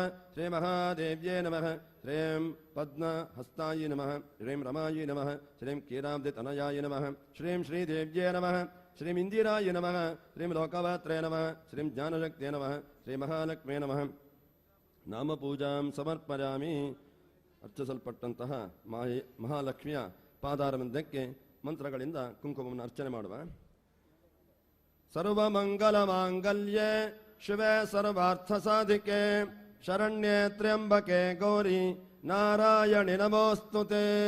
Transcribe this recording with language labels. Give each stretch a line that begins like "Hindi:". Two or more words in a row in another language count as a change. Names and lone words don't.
Sanskrit: श्रीं महादेव्यै नमः श्रीं पद्महस्तायै नमः श्रीं रमायै नमः श्रीं क्षीराब्धितनयाय नमः श्रीं श्रीदेव्यै नमः श्रीं इंदिराय नमः श्रीं लोकपात्रे नमः श्रीं ज्ञानशक्त्यै नमः श्री महालक्ष्म्यै नमः नामपूजां समर्पयामि
Kannada: ಅರ್ಚಿಸಲ್ಪಟ್ಟಂತಹ ಮಹಾಲಕ್ಷ್ಮಿಯ ಪಾದಾರವಿಂದಕ್ಕೆ ಮಂತ್ರಗಳಿಂದ ಕುಂಕುಮವನ್ನು ಅರ್ಚನೆ ಮಾಡುವ.
Sanskrit: ಸರ್ವಮಂಗಲ ಮಾಂಗಲ್ಯೆ ಶಿವೆ ಸರ್ವಾರ್ಥ ಸಾಧಿಕೆ ಶರಣ್ಯೆ ತ್ರ್ಯಂಬಕೆ ಗೌರಿ ನಾರಾಯಣಿ ನಮೋಸ್ತುತೆ.